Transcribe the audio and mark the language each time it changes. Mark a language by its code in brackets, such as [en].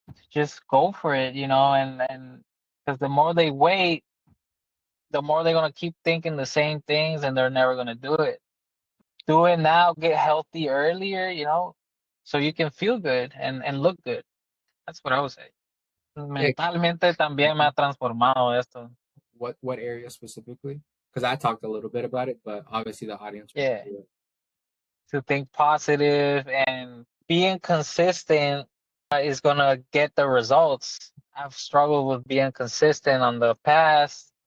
[en] Just go for it, you know, and because the more they wait, the more they're gonna keep thinking the same things and they're never gonna do it. Do it now, get healthy earlier, you know, so you can feel good and look good. That's what I would say. Yeah. [es] Mentalmente también me ha transformado esto. [en] What area specifically? Because I talked a little bit about it, but obviously the audience wants Yeah, to hear to think positive and being consistent is gonna get the results. I've struggled with being consistent on the past.